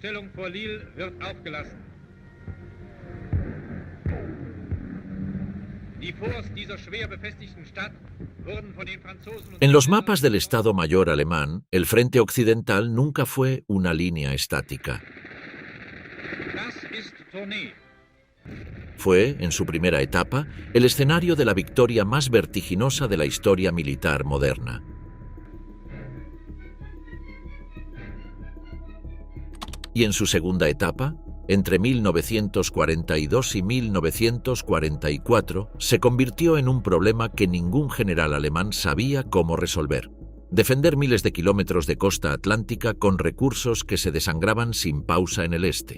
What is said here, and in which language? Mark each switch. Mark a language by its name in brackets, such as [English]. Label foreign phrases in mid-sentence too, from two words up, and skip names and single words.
[German] Stellung vor Lille wird aufgelassen. Die Forts dieser schwer befestigten Stadt wurden von den Franzosen... [Spanish] En los mapas del Estado Mayor alemán, el frente occidental nunca fue una línea estática. [German] Das ist Tournai. [Spanish] Fue, en su primera etapa, el escenario de la victoria más vertiginosa de la historia militar moderna. Y en su segunda etapa, entre 1942 y 1944, se convirtió en un problema que ningún general alemán sabía cómo resolver: defender miles de kilómetros de costa atlántica con recursos que se desangraban sin pausa en el este.